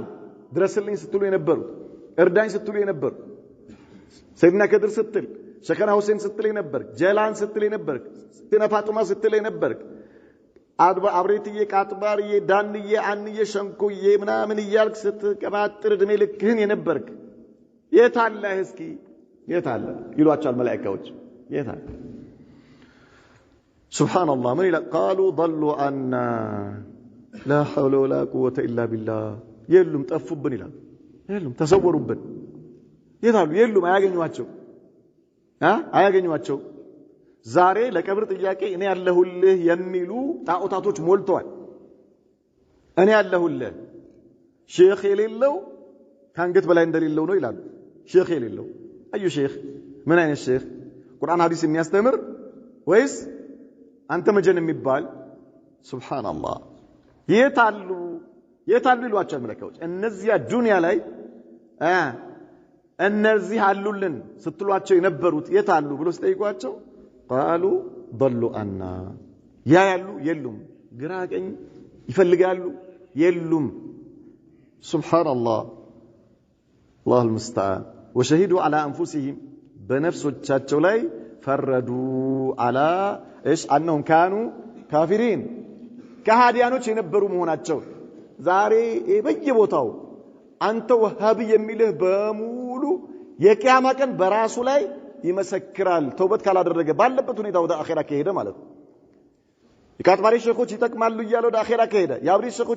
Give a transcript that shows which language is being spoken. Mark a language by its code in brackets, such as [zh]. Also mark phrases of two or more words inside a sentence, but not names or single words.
[am] ድረስልኝ ስትሉ የነበሩት እርዳኝ ስትሉ የነበሩት ሰይድና ከድር ስትል ሸከና ሁሴን ስትል የነበርክ ጀላን ስትል የነበርክ ስቲና ፋጡማ ስትል የነበርክ አብሬትዬ ቃጥባርዬ ዳንዬ አንዬ ሸንኩዬ ምናምን እያልክ ስትቀባጥር እድሜ ልክህን የነበርክ የታለ? እስኪ የታለ ይሏቸዋል መላእክቶች። የታለ? ሱብሃንአላህ ምን ይላል? ቃሉ [ar] ضلوا عنا لا حول ولا قوة إلا بالله [am] የሉም ጠፉብን ይላል። የሉም ተሰወሩብን። የታሉ? የሉም አያገኟቸው። ዛሬ ለቀብር ጥያቄ እኔ ያለሁልህ የሚሉ ጣዖታቶች ሞልተዋል። እኔ ያለሁልህ ሼኽ የሌለው ከአንገት በላይ እንደሌለው ነው ይላሉ። ሼኽ የሌለው አዩ ሼኽ? ምን አይነት ሼኽ? ቁርአን ሐዲስ የሚያስተምር ወይስ አንተ መጀን የሚባል? ሱብሃንአላህ የታሉ ይሏቸዋል መላእክቶች። እነዚያ ዱንያ ላይ እነዚህ አሉልን ስትሏቸው የነበሩት የታሉ ብሎ ሲጠይቋቸው ቃሉ [ar] ضلوا عنا [am] ያያሉ የሉም፣ ግራ ቀኝ ይፈልጋሉ የሉም። ሱብሃንአላህ [ar] الله المستعان وشهدوا على انفسهم [am] በነፍሶቻቸው ላይ ፈረዱ [ar] على ايش انهم كانوا كافرين [am] ከሃዲያኖች የነበሩ መሆናቸው። ዛሬ በየቦታው አንተ ወሃቢ የሚልህ በሙሉ የቂያማ ቀን በራሱ ላይ ይመሰክራል። ተውበት ካላደረገ ባለበት ሁኔታ ወደ አኺራ ከሄደ ማለት ነው። የቃጥባሪ ሼኾች ይጠቅማሉ እያለ ወደ አኺራ ከሄደ፣ የአብሪ ሼኾች